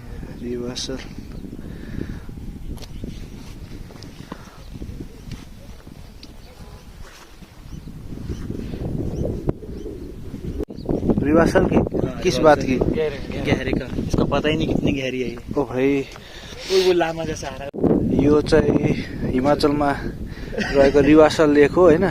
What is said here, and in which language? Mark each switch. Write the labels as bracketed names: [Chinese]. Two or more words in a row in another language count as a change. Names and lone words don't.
[Hindi] रिवाल्सर। रिवाल्सर की किस बात की? गहरे का, इसको पता ही नहीं कितनी गहरी है ये। ओ भाई वो लामा जैसा आ रहा है। [Nepali] यो चाहिँ हिमाचलमा रहेको रिवासल लेक हो होइन।